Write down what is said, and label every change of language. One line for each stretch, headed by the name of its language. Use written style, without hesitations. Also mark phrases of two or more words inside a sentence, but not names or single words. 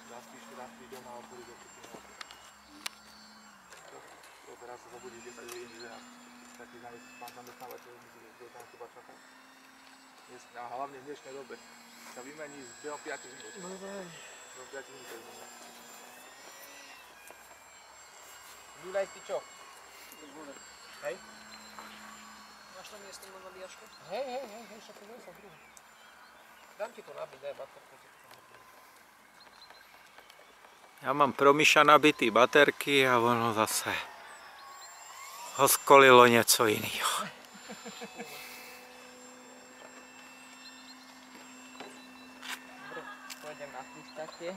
Slovak: A hlavne v dnešnej dobe sa vymení z behom 5 minút. Do 5 minút to vymení. Júlaj, ty čo? Hej? Máš tam miesto na nabíjačku? Hej, však to som druhý. Dám ti to nabiť, daj baterku.
Czech: Já mám pro Miša nabitý baterky a ono zase ho skolilo něco jiného.
Slovak: Pôjdem na chvíľu.